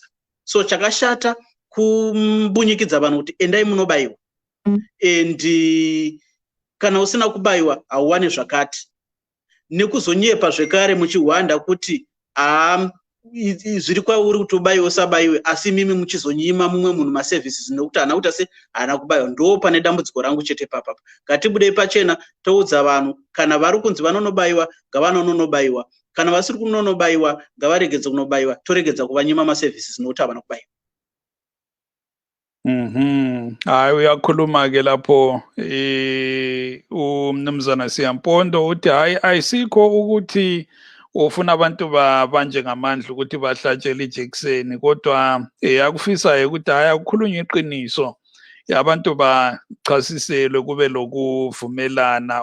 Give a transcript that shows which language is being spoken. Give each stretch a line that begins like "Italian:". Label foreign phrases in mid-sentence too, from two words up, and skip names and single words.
Shona: So chakashata kumbunyikidza vanhu kuti endai munobayiwa, and kana usina kubayiwa hauwane zvakati, nekuzonyepa zvekare muchihwanda kuti zviri kwauri kuti ubayiwe usabayiwe, asi mimi muchizonyima mumwe munhu maservices nekuti haana kuita se haana kubayiwa. Ndo pane dambudziko rangu chete papapa. Ngatibudei pachena toudza vanhu kana vari kunzi vanonobayiwa ngavanonobayiwa, kana vasiri kunonobayiwa ngavaregedze kunobayiwa, toregedza kuvanyima maservices nekuti havana kubayiwa.
North Ndebele: Hayi, uyakhuluma ke lapho umnumzana Siyampondo uthi hayi ayisikho ukuthi ufuna abantu babanje ngamandla ukuthi bahlatshele ijekiseni, kodwa akufisayo ukuthi hayi akukhulunywe iqiniso, abantu bachasiselwe kube lokuvumelana.